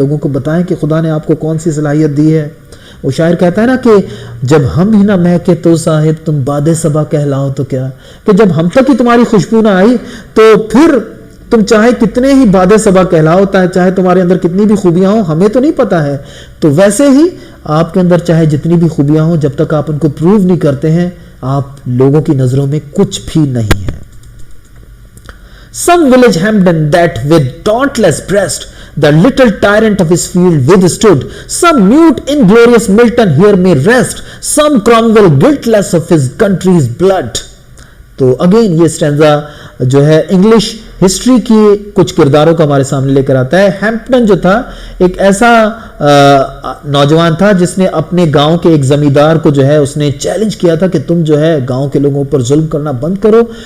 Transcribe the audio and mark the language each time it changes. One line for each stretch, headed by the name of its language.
Urdu: لوگوں کو بتائیں کہ خدا نے آپ کو کون سی صلاحیت دی ہے. وہ شاعر کہتا ہے نا کہ جب ہم ہی نہ مہکے تو صاحب تم باد صبا کہلاؤ تو کیا, کہ جب ہم تک ہی تمہاری خوشبو نہ آئی تو پھر تم چاہے کتنے ہی باد صبا کہلاؤ, چاہے تمہارے اندر کتنی بھی خوبیاں ہوں, ہمیں تو نہیں پتا ہے. تو ویسے ہی آپ کے اندر چاہے جتنی بھی خوبیاں ہوں, جب تک آپ ان کو پروو نہیں کرتے ہیں, آپ لوگوں کی نظروں میں کچھ بھی نہیں ہیں.
English: Some village Hampden that with dauntless breast the little tyrant of his field withstood. Some mute inglorious Milton here may rest. Some Cromwell guiltless of his country's blood.
Urdu: تو اگین یہ سٹینزا جو ہے انگلش ہسٹری کی کچھ کرداروں کا ہمارے سامنے لے کر آتا ہے. ہیمپٹن جو تھا ایک ایسا نوجوان تھا جس نے اپنے گاؤں کے ایک زمیندار کو جو ہے اس نے چیلنج کیا تھا کہ تم جو ہے گاؤں کے لوگوں پر ظلم کرنا بند کرو.